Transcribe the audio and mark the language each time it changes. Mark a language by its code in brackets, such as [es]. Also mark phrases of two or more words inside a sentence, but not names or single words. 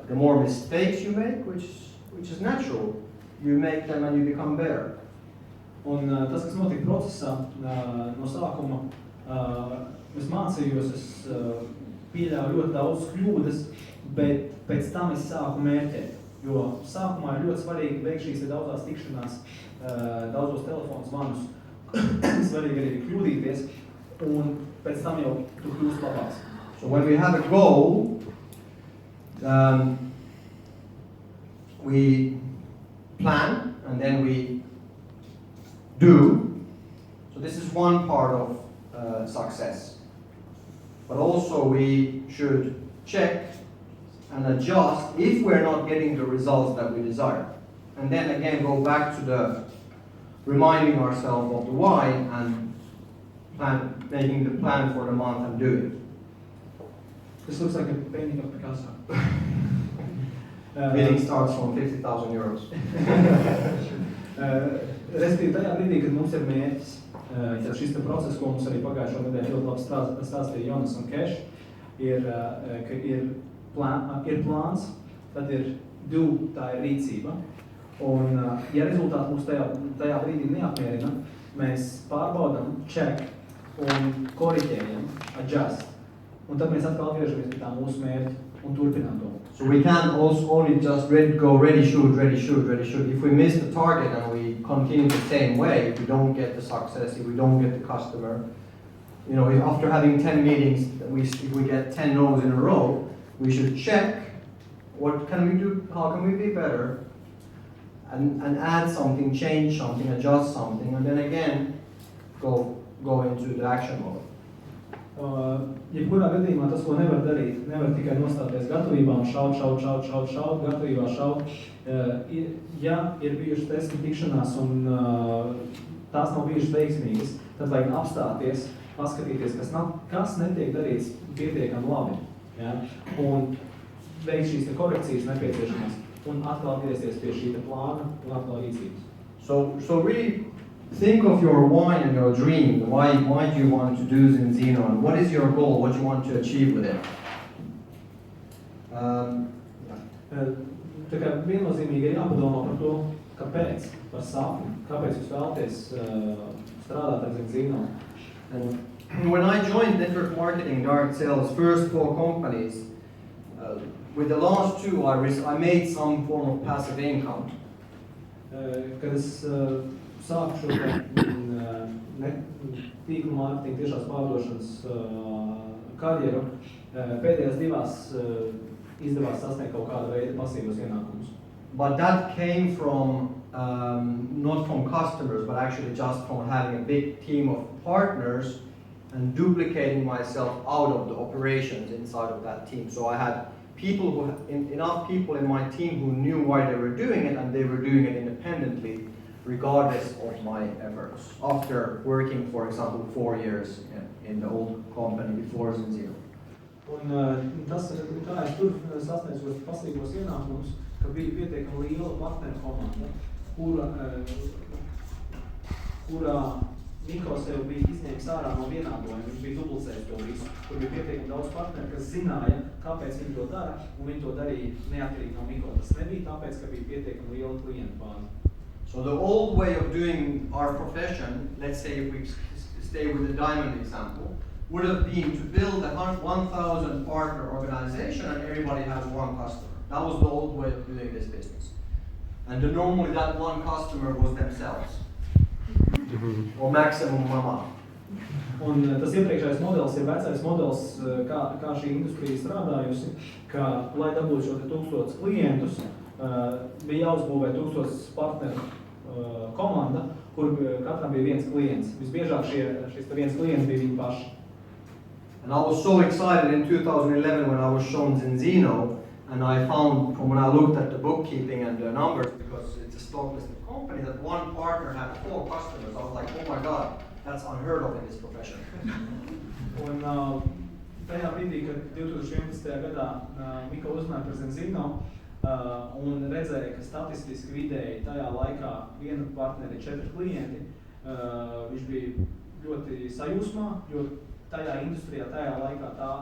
[en] The more mistakes you make, which is natural, you make them and you become better. [lv] Un tas, kas notika procesā, no sākuma, es mācījos, es pieļāvu ļoti daudz kļūdas, bet pēc tam es sāku mērķēt. Jo sākumā ir ļoti svarīgi veikt šīs daudzās tikšanās, daudzos telefonu zvanus. Svarīgi arī kļūdīties, un pēc tam jau tu kļūst labāks. [en] So when we have a goal, we plan and then we do. So this is one part of success. But also we should check and adjust if we're not getting the results that we desire. And then again go back to the reminding ourselves of the why and making the plan for the month and do it. This looks like a painting of Picasso. Meeting starts from 50,000 euros. [lv] Respektīvi, tajā brīdī, kad mums ir mērķis, tad šis process, ko mums arī pagājušo nedēļu ļoti labi stāstīja Jonas un Keš, ka ir plāns, tad ir do, tā ir rīcība. Un, ja rezultāti mūs tajā brīdī neapmierina, mēs pārbaudam, check un koriģējam, adjust. Un tad mēs atkal atgriežamies pie tā mūsu mērķa un turpinām to. [en] So we can't also only just go ready, shoot, ready, shoot, ready, shoot. If we miss the target and we continue the same way, if we don't get the success, if we don't get the customer, you know, if after having 10 meetings, if we get 10 no's in a row, we should check what can we do, how can we be better, and add something, change something, adjust something, and then again, go into the action mode. [lv] Jebkurā gadījumā tas, ko nevar darīt, nevar tikai nostāties gatavībā un šaut, gatavībā šaut. Ja ir bijušas 10 tikšanās un tās nav bijušas veiksmīgas, tad vajag apstāties, paskatīties, kas netiek darīts pietiekami labi. Ja? Un veikt šīs korekcijas nepieciešamās un atkal atgriezties pie šī plāna un atkal rīcības. [en] So really think of your why and your dream. Why do you want to do Zinzino, and what is your goal? What do you want to achieve with it? [lv] Tā kā viennozīmīgi ir jāpadomā par to, kāpēc, par sapni, kāpēc jūs vēlaties strādāt ar Zinzino. [en] And when I joined network marketing, direct sales, first 4 companies, with the last 2, I made some form of passive income. [lv] Kad es sāku šo tīklu mārketingu tiešās pārdošanas karjeru, pēdējās 2 izdevās sasniegt kaut kāda veida pasīvos ienākumus. [en] But that came from, not from customers, but actually just from having a big team of partners and duplicating myself out of the operations inside of that team. So I had enough people in my team who knew why they were doing it, and they were doing it independently, regardless of my efforts. After working, for example, 4 years in the old company before Zinzino. [lv] Un tas, kā es tur sasniedzu pasīvos ienākumus, ka bija pietiekami liela partneru komanda, kurā Niko sev bija izņēmis ārā no vienādojuma, viņš bija duplicējis to visu, kur bija pietiekami daudz partneru, kas zināja, kāpēc viņi to dara, un viņi to darīja neatkarīgi no Niko. Tas nebija tāpēc, ka bija pietiekami liela klientu bāze. [en] So the old way of doing our profession, let's say if we stay with the diamond example, would have been to build a 1,000 partner organization and everybody has 1 customer. That was the old way of doing this business. And normally that 1 customer was themselves. Or maximum mama. [lv] Un tas iepriekšējais modelis ir vecais modelis, kā šī industrija strādājusi, ka, lai dabūtu šo 1000 klientus, bija jāuzbūvē 1000 partneru komanda, kur katram bija 1 klients. Visbiežāk šis 1 klients bija viņi paši. [en] And I was so excited in 2011 when I was shown Zinzino, and I found, when I looked at the bookkeeping and the numbers, because it's a stock listed company, that 1 partner had 4 customers. I was like, oh my God, that's unheard of in this profession. [lv] Un tajā brīdī, kad 2011. gadā Miko uzzināja par Zinzino un redzēja, ka statistiski vidēji tajā laikā 1 partneri 4 klienti, viņš bija ļoti sajūsmā, jo tajā industrijā, tajā laikā tā